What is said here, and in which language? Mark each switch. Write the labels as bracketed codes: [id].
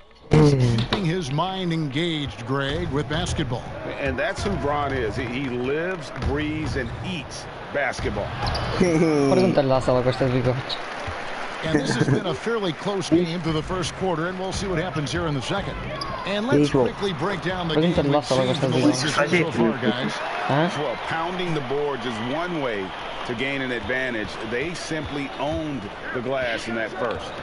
[en] Keeping his mind engaged, Greg, with basketball. And that's who Bron is. He lives, breathes, and eats basketball. [pt] Pergunta-lhe lá se ela gosta de bigodes. [en] And this has been a fairly close game through the first quarter, and we'll see what happens here in the second. And let's quickly break down the game we've seen from the Lakers so far, guys. Well, pounding the boards is one way to gain an advantage. They simply owned the glass in that first.